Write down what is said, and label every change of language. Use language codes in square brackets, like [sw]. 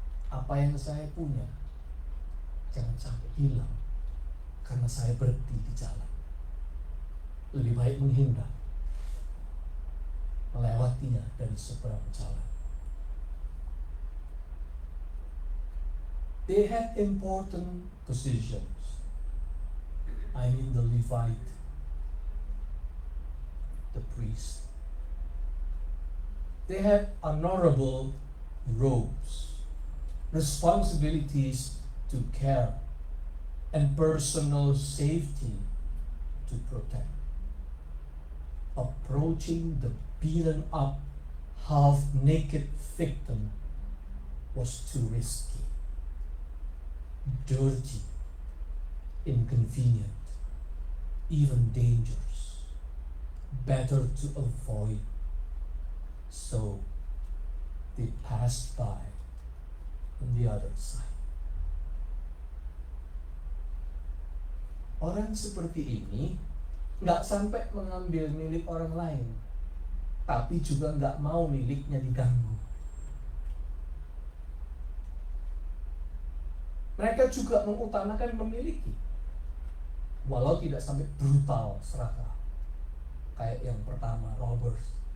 [id] Apa yang saya punya jangan sampai hilang karena saya berhenti di jalan. Lebih baik menghindar, melewatinya dari seberang jalan. [en] They had important positions. I mean the Levite, the priest. They had honorable robes, responsibilities to care, and personal safety to protect. Approaching the beaten up, half-naked victim was too risky, dirty, inconvenient, even dangerous. Better to avoid. So they passed by on the other side. [id] Orang seperti ini nggak sampai mengambil milik orang lain, tapi juga nggak mau miliknya diganggu. Mereka juga mengutamakan memiliki, walau tidak sampai brutal serakah kayak yang pertama robbers.